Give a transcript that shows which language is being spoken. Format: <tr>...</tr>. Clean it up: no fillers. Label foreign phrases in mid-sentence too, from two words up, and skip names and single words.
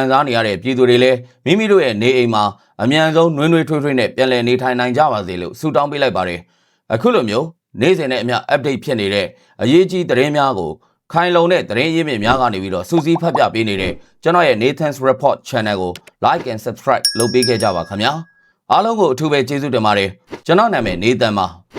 <my>စားနေရတဲ့ပြည်သူတွေလည်းမိမိတို့ရဲ့နေအိမ်မှာအမြန်ဆုံးနှွေးနှွေးထွေးထွေးနဲ့ပြန်လည်နေထိုင်နိုင်ကြပါစေလို့ဆုတောင်းပေးလိုက်ပါတယ်အခုလိုမျိုးနေ့စဉ်နဲ့အမျှ update ဖြစ်နေတဲ့အရေးကြီးသတင်းများကိုခိုင်လုံတဲ့သတင်းရင်းမြစ်များကနေပြီးတော့စူးစီးဖတ်ပြပေးနေတဲ့ကျွန်တော်ရဲ့ Nathan's Report Channel ကို</my> <en>like and subscribe</en> <my>လုပ်ပေးခဲ့ကြပါခင်ဗျာအားလုံးကိုအထူးပဲကျေးဇူးတင်ပါတယ်ကျွန်တော်နာမည် Nathan ပါ</my>